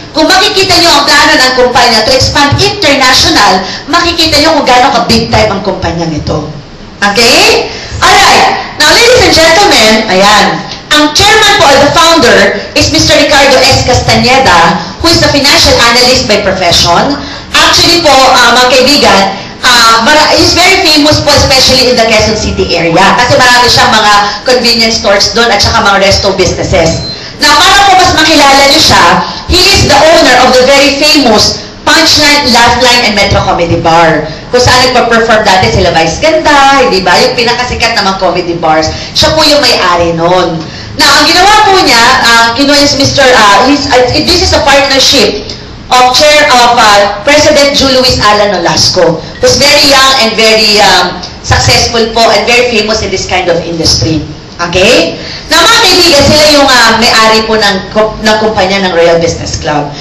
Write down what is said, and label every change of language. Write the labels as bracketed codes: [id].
[tl] Kung makikita nyo ang plano ng kumpanya [en] to expand international, [tl] makikita nyo kung gaano ka-big time ang kumpanyang ito. [en] Okay? Alright. Now, ladies and gentlemen, ayan. Ang chairman po, or the founder, is Mr. Ricardo S. Castañeda, who is a financial analyst by profession. Actually po, mga kaibigan, he's very famous po, especially in the Quezon City area. [tl] Kasi marami siyang mga convenience stores doon at saka mga resto businesses. Na para po mas makilala niyo siya, [en] he is the owner of the very famous Punchline, Lifeline, and Metro Comedy Bar. [tl] Kung saan nagpa-perform dati sila Vice Ganda, hindi ba? Yung pinakasikat na mga comedy bars. Siya po yung may-ari nun. Now, ang ginawa po niya, kinuha niya si Mr. [en] This is a partnership of Chair of President Ju Luis Alan Nolasco, who's very young and very successful po and very famous in this kind of industry. Okay? [tl] Na mga kaibigan, sila yung may-ari po ng kumpanya ng Royal Business Club.